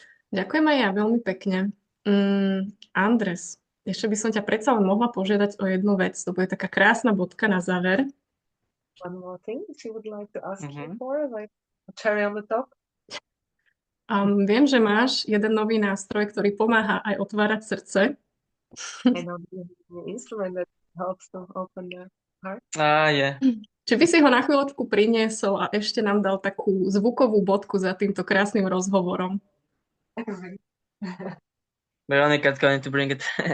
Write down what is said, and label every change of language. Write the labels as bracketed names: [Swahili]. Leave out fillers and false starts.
[Slovak] Ďakujem aj ja veľmi pekne. Andres, ešte by som ťa predsa len mohla požiadať o jednu vec. To bude taká krásna bodka na záver. [English] One more thing she would like to ask you Mhm. for, like a cherry on the top. [Slovak] Viem, že máš jeden nový nástroj, ktorý pomáha aj otvárať srdce. [English] I know the instrument that helps to open the heart. Yeah. [Slovak] Či by si ho na chvíľočku priniesol a ešte nám dal takú zvukovú bodku za týmto krásnym rozhovorom. [English] Veronica's going to bring it.